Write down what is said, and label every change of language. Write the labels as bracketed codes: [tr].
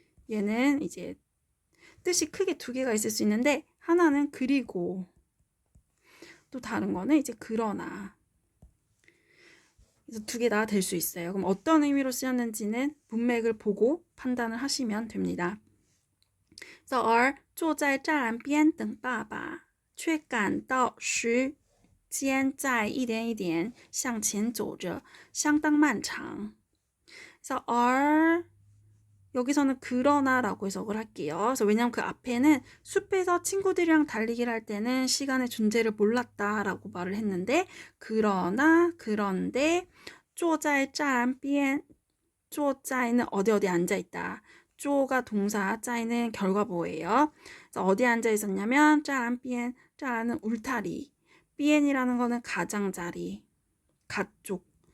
[ko] 얘는 이제 뜻이 크게 두 개가 있을 수 있는데 하나는 그리고 또 다른 거는 이제 그러나 그래서 두 개 다 될 수 있어요. 그럼 어떤 의미로 쓰였는지는 문맥을 보고 판단을 하시면 됩니다. 그래서 [zh] 坐在栅栏边等爸爸却感到时间在一点一点向前走着相当漫长 [ko] 그래서 여기서는 그러나라고 해석을 할게요. 그래서 왜냐면 그 앞에는 숲에서 친구들이랑 달리기를 할 때는 시간의 존재를 몰랐다라고 말을 했는데 그러나 그런데 [zh] 坐在栅栏边 [ko] 坐在는 어디 앉아 있다. 坐가 동사, 在는 결과보예요. 그래서 어디에 앉아 있었냐면 [zh] 栅栏边 [ko] 栅栏은 울타리, 边이라는 거는 가장자리, 가쪽.